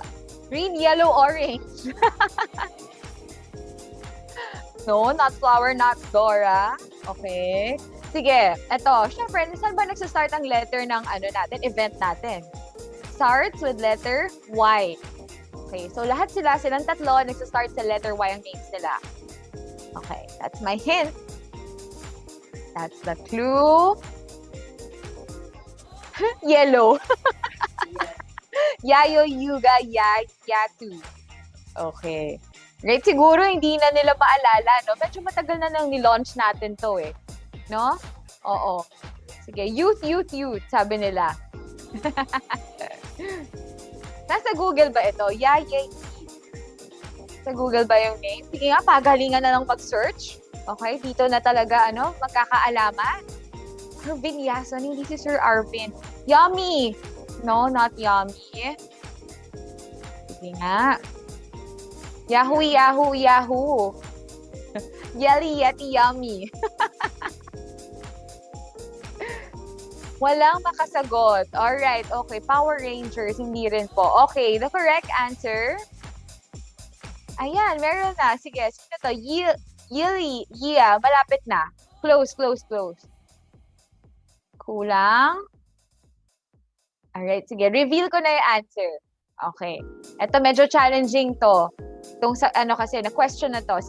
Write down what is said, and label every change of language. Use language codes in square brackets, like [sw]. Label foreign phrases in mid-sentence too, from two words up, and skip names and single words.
[en] Green, yellow, orange. No, not flower, not Dora. [tl] Okay. Sige, eto. Syempre, saan ba nagsastart ang letter ng natin, event natin? [en] Starts with letter Y. [tl] Okay, so lahat silang tatlo, nagsastart sa letter Y ang names nila. [en] Okay, that's my hint. That's the clue. Yellow. Yayo, Yuga, Yatu. Okay. Right, [tl] siguro hindi na nila maalala, no? Medyo matagal na nang ni-launch natin to eh. No? Oo. Sige, youth, sabi nila. Nasa Google ba ito? Yayay. Sa Google ba yung name? Sige nga, pagalingan na lang mag-search. Okay, dito na talaga, magkakaalaman. Arvin Yason, hindi si Sir Arvin. [en] Yummy! No, not yummy. [tl] Sige nga. [en] Yahoo! Yelly, yeti, yummy. [tl] Walang makasagot. [en] Alright, okay. [tl] Power Rangers, hindi rin po. [en] Okay, the correct answer. [tl] Ayan, meron na. Sige, sino to? Yili, malapit na. Close. Kulang. Alright, sige. Reveal ko na yung answer. [en] Okay. [tl] Ito, medyo challenging to. Itong kasi, na question na to.